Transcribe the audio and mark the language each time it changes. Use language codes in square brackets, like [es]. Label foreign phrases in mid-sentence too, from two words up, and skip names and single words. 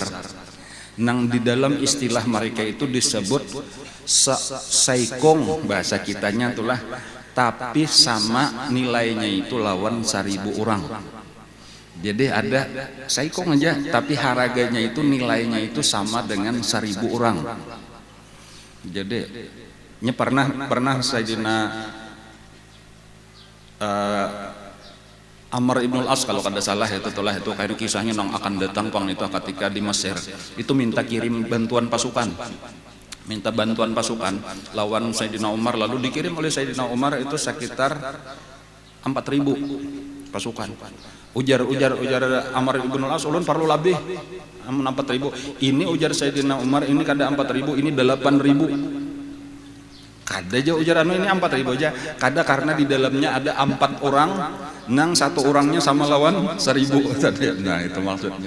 [bjn] Nang di dalam istilah mereka itu disebut saikong, bahasa kitanya itulah, tapi sama nilainya itu lawan 1000 orang. Jadi ada saikong aja, tapi harganya itu nilainya itu sama dengan 1000 orang. Jadi pernah Sayyidina Amr ibn al-As kalau kada salah itu kayak kisahnya nang akan datang pang itu ketika di Mesir itu minta kirim bantuan pasukan, lawan Sayyidina Umar, lalu dikirim oleh Sayyidina Umar itu sekitar 4000 pasukan. Ujar Amr ibn al-As, ulun perlu lebih 4000. Ini ujar Sayyidina Umar, ini kada 4000, ini 8000. Kada aja ujar anu ini 4.000 aja. Kada karena di dalamnya ada 4 orang, nang satu orangnya sama lawan 1.000 tadi. Nah itu maksudnya.